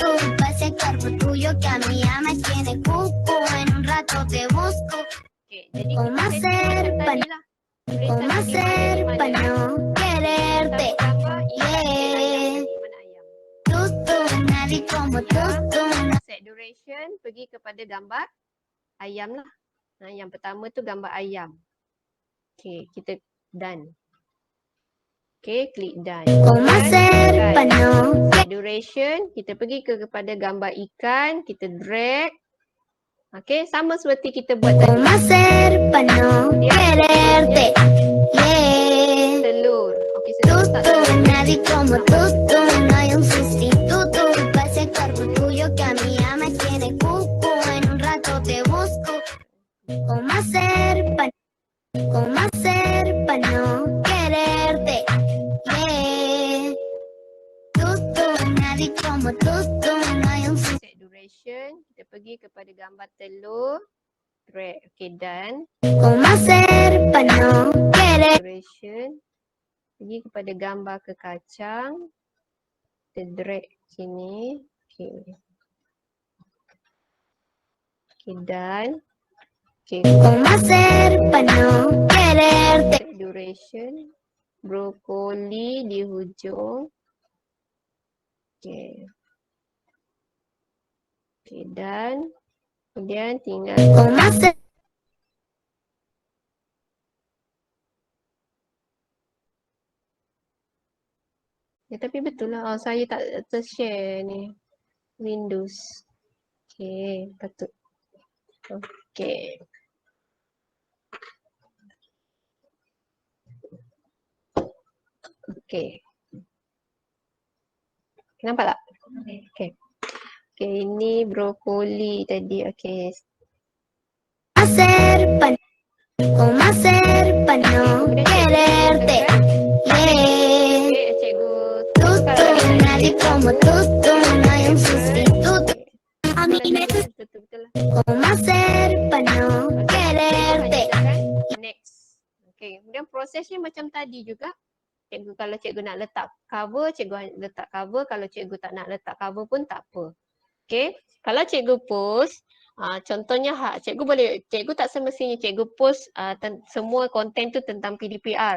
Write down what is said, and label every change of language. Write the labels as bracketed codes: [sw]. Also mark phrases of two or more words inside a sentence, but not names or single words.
[es] Pa' ese cuerpo tuyo que a mí ya me tiene cuco. En un rato te busco. ¿Cómo hacer para no quererte? Yeah. Tú, nadie como tú, [en] Set duration, [ms] pergi kepada gambar ayam lah. Yang pertama tu gambar ayam. Okay, kita done. Okay, klik done. [es] ¿Cómo hacer para no [en] Set duration, [ms] kita pergi kepada gambar ikan, kita drag. Okay, sama seperti kita buat tadi. [es] ¿Cómo hacer para no quererte? Yeah. [ms] Telur. Okay, saya tak [es] Tú, nadie como tú, no hay un sustituto. Pa' ese cuerpo tuyo que a mí ya me tiene cuco. En un rato te busco. ¿Cómo hacer para no quererte? Yeah. Tú, nadie como tú, no hay un sustituto. [en] set duration, [ms] kita pergi kepada gambar telur. Drag. Okay, done. [es] ¿Cómo hacer para no querer? [ms] Duration. Pergi kepada gambar kekacang. Kita drag sini. Okay. Okay, done. Okay. [es] ¿Cómo hacer para no quererte? [ms] Duration. Brokoli di hujung. Okay. Okay, done. Kemudian tinggal [es] ¿Cómo hacer? [ms] ya, tapi betul lah. Oh, saya tak tershare ni. Windows. Okay, patut. Okay. Okay. Nampak tak? Okay. Okay, ini brokoli tadi. Okay. [es] Hacer para ¿Cómo hacer para no quererte? Yeah. [ms] Okay, cikgu. [es] Tú, nadie como tú, no hay un sustituto. A mí me gusta. [ms] Betul-betul lah. [es] ¿Cómo hacer para no quererte? [ms] Next. Okay, kemudian prosesnya macam tadi juga. Cikgu kalau cikgu nak letak cover, cikgu letak cover. Kalau cikgu tak nak letak cover pun tak apa. Okay, kalau cikgu post, contohnya cikgu tak semestinya cikgu post semua konten tu tentang PDPR.